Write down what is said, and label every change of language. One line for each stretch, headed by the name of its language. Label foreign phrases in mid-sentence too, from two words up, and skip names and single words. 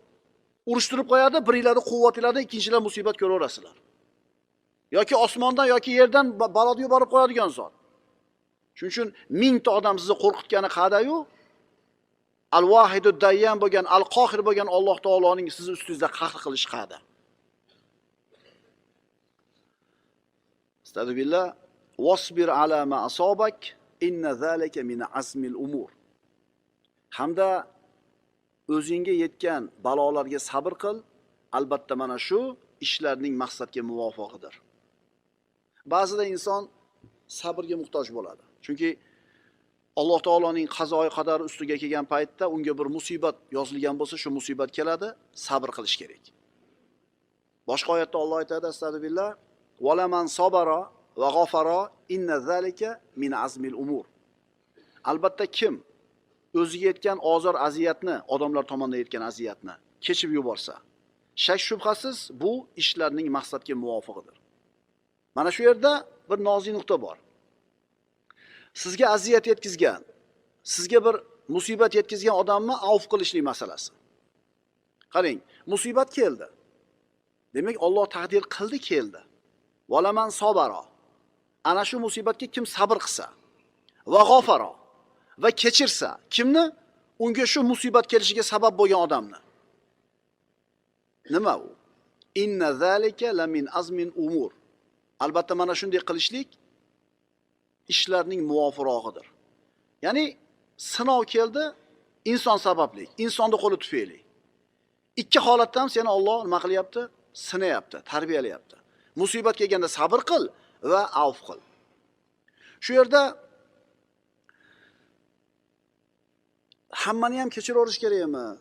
Uzbek: Urushtirib qo'yadi, biringlarni quvvatinglardan ikkinchilar musibat ko'raverasizlar. Yoki osmondan yoki yerdan balod yuborib qo'yadigan zot. Shuning uchun mingta odam sizni qo'rqitgani qadayu, Al-Vahidud Dayyan bo'lgan, Al-Qohir bo'lgan Alloh taoloning siz ustingizda qahr qilishi qada. Astagfirullah.
Arabic: واصبر على ما أصابك إن ذلك من عزم الأمور.
Uzbek: Hamda o'zingga yetgan balolarga sabr qil, albatta mana shu ishlarning maqsadga muvofiqidir. Ba'zida inson sabrga muhtoj bo'ladi. Chunki Alloh taoloning qazoyi qadari ustiga kelgan paytda unga bir musibat yozilgan bo'lsa, shu musibat keladi, sabr qilish kerak. Boshqa oyatda Alloh aytadi, astagfirullah,
Arabic: "ولمن صبر وغفر إن ذلك من عزم الأمور."
Uzbek: albatta kim o'ziga yetgan ozor aziyatni, odamlar tomonidan yetgan aziyatni kechib yuborsa, shak shubhasiz bu ishlarning maqsadga muvofiqidir. Mana shu yerda bir nozik nuqta bor. Sizga aziyat yetkazgan, sizga bir musibat yetkazgan odamni avf qilishlik masalasi. Qarang, musibat keldi. Demak, Alloh taqdir qildi, keldi.
Arabic: ولمن صبر.
Uzbek: Ana shu musibatga kim sabr qilsa va g'ofaro va kechirsa, kimni? Unga shu musibat kelishiga sabab bo'lgan odamni. Nima u?
Arabic: إن ذلك لمن عزم الأمور.
Uzbek: Albatta mana shunday qilishlik ishlarning muvofirog'idir. Ya'ni sinov keldi, inson sababli, insonning qo'li tufayli. Ikki holatda ham seni Alloh nima qilyapti? Sinayapti, tarbiyalayapti. Musibat kelganda sabr qil va avf qil. Shu yerda hammani ham kechiraverish kerakmi?